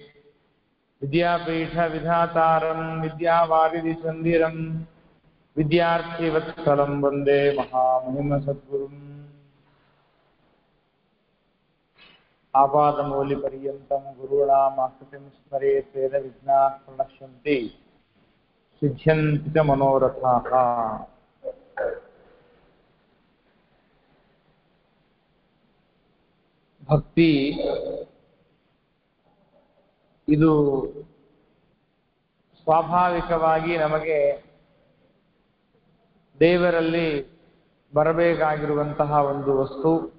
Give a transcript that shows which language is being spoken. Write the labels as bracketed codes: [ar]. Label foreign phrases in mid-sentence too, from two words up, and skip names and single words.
[sa] विद्यापीठविधातारं विद्यावारिधिचन्दिरं विद्यार्थिवत्सलं वन्दे महामहिमसद्गुरुम् आपादमौलिपर्यन्तं गुरूणामाकृतिं स्मरेत् वेदविघ्नाः प्रणश्यन्ति सिद्ध्यन्ति च मनोरथाः। [kn] ಭಕ್ತಿ ಇದು ಸ್ವಾಭಾವಿಕವಾಗಿ ನಮಗೆ ದೇವರಲ್ಲಿ ಬರಬೇಕಾಗಿರುವಂತಹ ಒಂದು ವಸ್ತು.